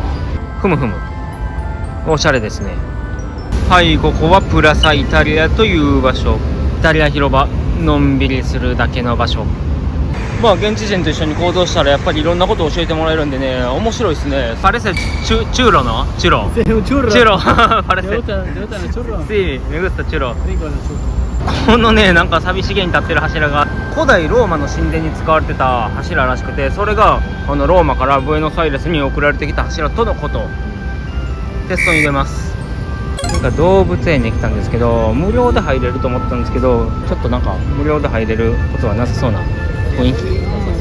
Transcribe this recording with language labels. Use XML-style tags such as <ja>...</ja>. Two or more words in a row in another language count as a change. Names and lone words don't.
<ja>ふむふむおしゃれですね。はい、ここはプラサイタリアという場所。イタリア広場、のんびりするだけの場所。まあ現地人と一緒に行動したらやっぱりいろんなことを教えてもらえるんでね、面白いですね。</ja> <es>parece churro churro parece Sí, me gusta churro。</es> <ja>このね、なんか寂しげに立ってる柱が古代ローマの神殿に使われてた柱らしくて、それがローマからブエノスアイレスに送られてきた柱とのこと。テストに入れます。なんか動物園に来たんですけど、無料で入れると思ったんですけど、ちょっとなんか無料で入れることはなさそうな雰囲気。</ja>